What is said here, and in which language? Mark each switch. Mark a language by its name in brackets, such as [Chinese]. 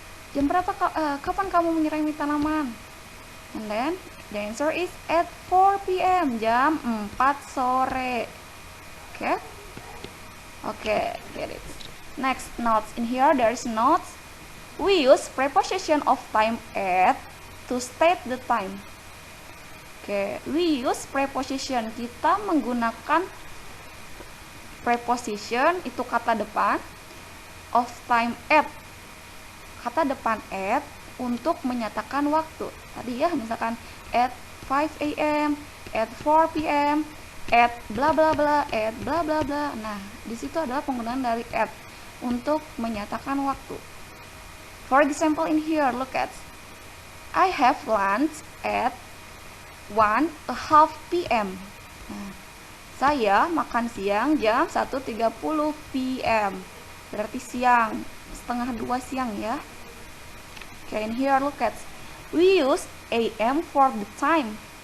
[Indonesian] Jam berapa kapan kamu menyirami tanaman? [English] And then the answer is at 4 p.m. [Indonesian] Jam 4 sore. [English] Okay, get it. Next, notes. In here there is notes. We use preposition of time at to state the time. We use preposition. [Indonesian] Kita menggunakan preposition, itu kata depan, [English] of time at, [Indonesian] kata depan at untuk menyatakan waktu. Tadi ya, misalkan [English] at 5 a.m., at 4 p.m., [Indonesian] at bla bla bla, at bla bla bla. Nah, di situ adalah penggunaan dari at untuk menyatakan waktu. [English] For example, in here, look at, I have lunch at 1:30 p.m. [Indonesian] Nah, saya makan siang jam 1:30 p.m. Berarti siang, setengah 2 siang ya. [English] In here, look at, we use AM for the time.